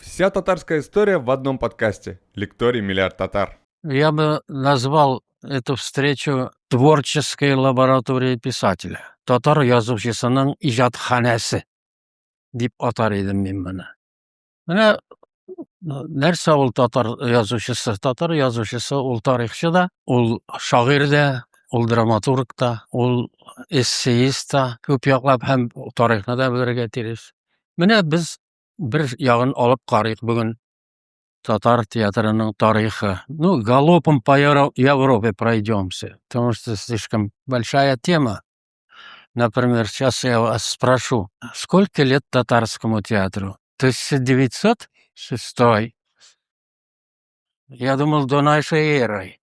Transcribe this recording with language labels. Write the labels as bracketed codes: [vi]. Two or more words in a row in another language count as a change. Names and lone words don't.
[ru] Вся татарская история в одном подкасте. Лекторий «Миллиард татар». Я бы назвал эту встречу творческой лабораторией писателя. [tt] Татар язучысының ижадханасы дип атар идем мин моны. Менә нәрсә ул татар язучысы? Татар язучысы ул тарихчы да, ул шагыйрь дә, ул драматург та, ул эссеист та, күп яклап һәм тарихны да белергә тиеш. Менә без бер ягын алып карыйк бүген. Татар театрының тарихы. [ru] Ну, галопом по Европе пройдемся, потому что слишком большая тема. Например, сейчас я вас спрошу, сколько лет татарскому театру? 1906. Я думал, до нашей эры.